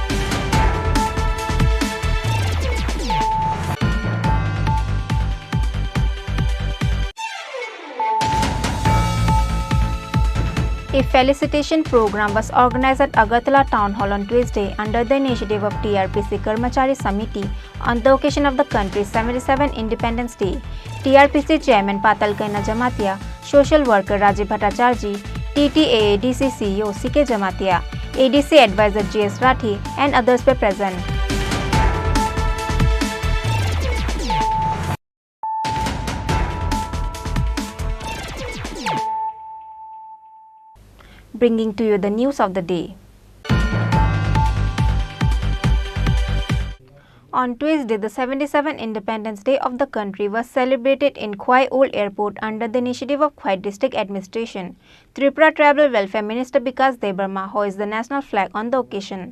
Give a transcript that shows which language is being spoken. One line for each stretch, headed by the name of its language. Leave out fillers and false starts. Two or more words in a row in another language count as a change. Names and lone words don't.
English: A felicitation program was organized at Agartala Town Hall on Tuesday under the initiative of TRPC Karmachari Samiti on the occasion of the country's 77th Independence Day. TRPC Chairman Patal Kaina Jamatia, Social Worker Rajiv Bhattacharjee, TTAADC CEO CK Jamatia, ADC Advisor GS Rathi and others were present. Bringing to you the news of the day. On Tuesday, the 77th Independence Day of the country was celebrated in Khwai Old Airport under the initiative of Khwai District Administration. Tripura Tribal Welfare Minister Vikas Debarma hoisted the national flag on the occasion.